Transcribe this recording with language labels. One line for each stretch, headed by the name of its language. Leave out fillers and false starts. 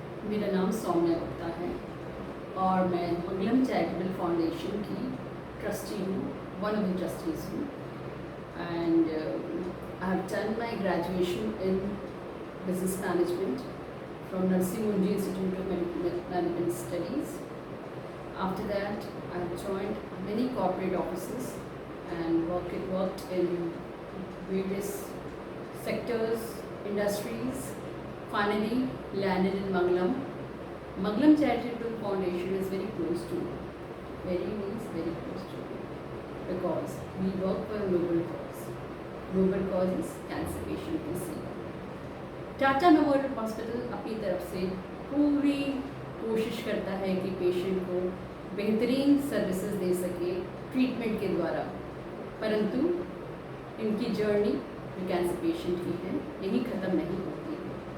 Hindi: मेरा नाम सौम्या गुप्ता है और मैं मंगलम चैरिटेबल फाउंडेशन की ट्रस्टी हूँ,
English: one of the trustees
Hindi: हूँ।
English: And I have done my graduation in business management from Narsee Monjee Institute of Management Studies. After that, I have joined many corporate offices and worked in various sectors, industries. Finally, landed in Mangalam. Mangalam Charitable Foundation is very close to me. Very means very close to me because we work for a noble cause. Noble cause is cancer patient
Hindi: की सेवा। Tata memorial hospital अपनी तरफ से पूरी कोशिश करता है कि पेशेंट को बेहतरीन सर्विसेज दे सके ट्रीटमेंट के द्वारा, परंतु इनकी जर्नी जो कैंसर पेशेंट की है यही ख़त्म नहीं होती है।